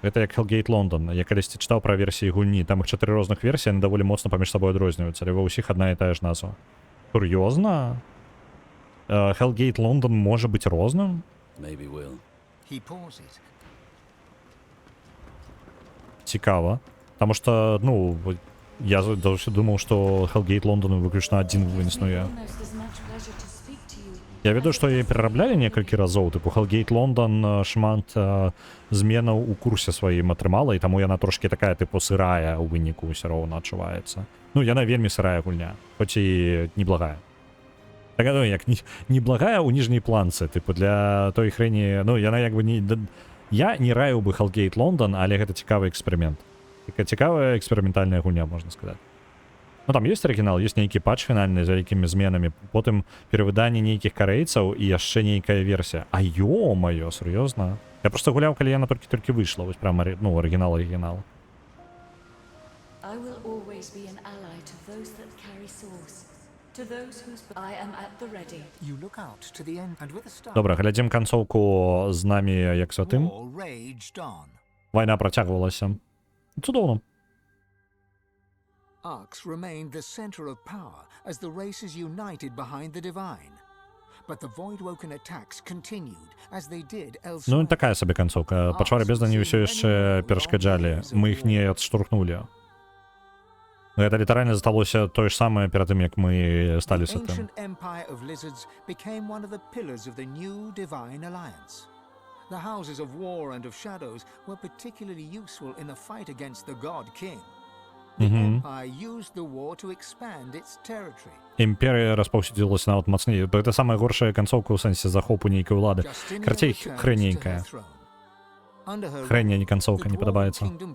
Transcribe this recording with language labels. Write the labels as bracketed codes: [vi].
[be] Гэта як Hellgate London. Я калісьці чытаў пра версіі гульні, там іх 4 розных версіі, яны даволі моцна паміж сабой адрозніваюцца, але ва ўсіх адна і тая ж назва. Сур'ёзна? [uk] Hellgate Лондон може бути розним? [en] Maybe we'll. He pauses. [uk] Цікаво. Тому що, ну, я завжди думав, що Hellgate Лондон виключно один існує. [en] Almost as much pleasure to speak to you. [be] Я веду, што яе перарабляли некалькі разоў, тыпу Hellgate Лондон шмат зменаў у курсе сваім атрымала, і таму яна трошкі такая тыпу сырая ў выніку ўсё роўна адчуваецца. Ну, яна вельмі сырая гульня, хоць і неблагая. Так, ну, як неблагая ў ніжняй планцы, тыпу для той хрэні, ну, яна як бы не... Я не раіў бы Hellgate Лондон, але гэта цікавы эксперымент. Цікавая эксперыментальная гульня, можна сказаць. Ну, там ёсць арыгінал, ёсць нейкі патч фінальны з вялікімі зменамі, потым перавыданне нейкіх карэйцаў і яшчэ нейкая версія. А ё-маё, сур'ёзна? Я проста гуляў, калі яна толькі выйшла, вось прямо, ну, арыгінал. [en] I will always be an ally to those that carry swords, to those whose I am at the ready. You look out to the end and with a start. [be] Добра, глядзім канцоўку з намі як святым. [en] War raged on. [be] Вайна працягвалася. Цудоўна. [en] Arx remained the center of power as the races united behind the Divine. But the Voidwoken attacks continued as they did elsewhere. [be] Ну, такая сабе канцоўка. Пачвары бездані ўсё яшчэ перашкаджалі. Мы іх не адштурхнулі. Гэта літаральна засталося тое ж самае перад тым, як мы сталі [en] The [be] святым. [en] ancient empire of lizards became one of the pillars of the new Divine Alliance. The houses of war and of shadows were particularly useful in the fight against the God King. The empire used the war to expand its territory. [be] Імперія распаўсюдзілася нават мацней. Гэта самая горшая канцоўка ў сэнсе захопу нейкай улады. Карацей, хрэненькая. Хрэння, не канцоўка, не падабаецца.